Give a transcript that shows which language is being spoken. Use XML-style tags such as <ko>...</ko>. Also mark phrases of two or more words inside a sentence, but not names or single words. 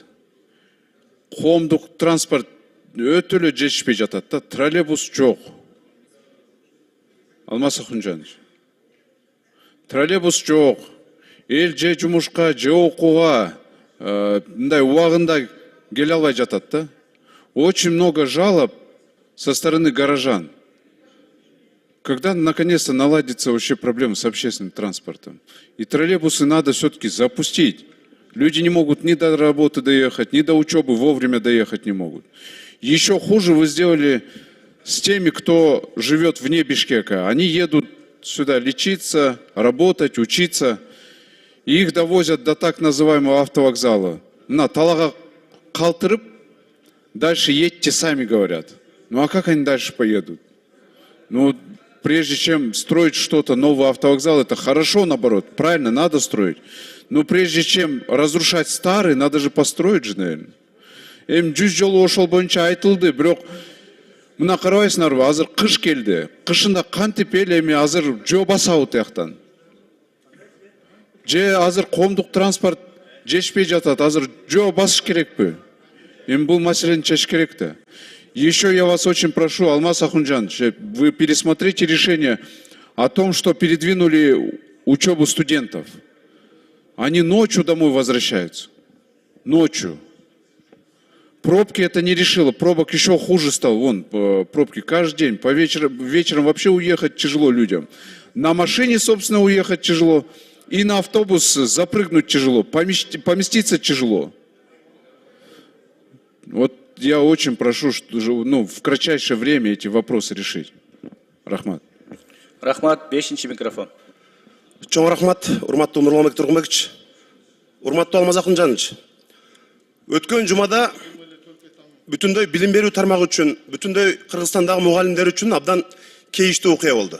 <ky>Коомдук транспорт өтө эле жетишпей жатат да, троллейбус жок. Алмаз Ахунжанович, троллейбус жок. Эл же жумушка, же окууга мындай убагында келе албай жатат да.</ky> <ru>Очень много жалоб со стороны горожан. Когда наконец-то наладится вообще проблема с общественным транспортом? И троллейбусы надо все-таки запустить. Люди не могут ни до работы доехать, ни до учебы вовремя доехать не могут. Еще хуже вы сделали с теми, кто живет вне Бишкека. Они едут сюда лечиться, работать, учиться. И их довозят до так называемого автовокзала.</ru> <ky>На талага калтырып,</ky> <ru>дальше едьте сами, говорят. Ну а как они дальше поедут? Ну, прежде чем строить что-то, новый автовокзал, это хорошо, наоборот, правильно, надо строить. Но прежде чем разрушать старый, надо же построить же, наверное.</ru> <ky>Эми 100 жолу ошол боюнча айтылды, бирок мына карабайсыңарбы, азыр кыш келди. Кышында кантип эл эми азыр жөө басабы тияктан. Же азыр коомдук транспорт жетишпей жатат, азыр жөө басыш керекпи? Эми бул маселени чечиш керек да.</ky> <ru>Еще я вас очень прошу, Алмаз Ахунжанович, вы пересмотрите решение о том, что передвинули учебу студентов. Они ночью домой возвращаются. Ночью. Пробки это не решило. Пробок еще хуже стало. Вон, пробки каждый день. Вечером вообще уехать тяжело людям. На машине, собственно, уехать тяжело. И на автобус запрыгнуть тяжело. Поместиться тяжело. Вот я очень прошу, в кратчайшее время эти вопросы решить.</ru> <ky>Рахмат. Рахмат, 5-ші микрофон. Чоң рахмат, урматтуу Нурмамбек Тургунбекович. Урматтуу Алмаз Ахунжанович. Өткөн жумада бүтүндөй билим берүү тармагы үчүн, бүтүндөй Кыргызстандагы мугалимдер үчүн абдан кейиштүү окуя болду.</ky>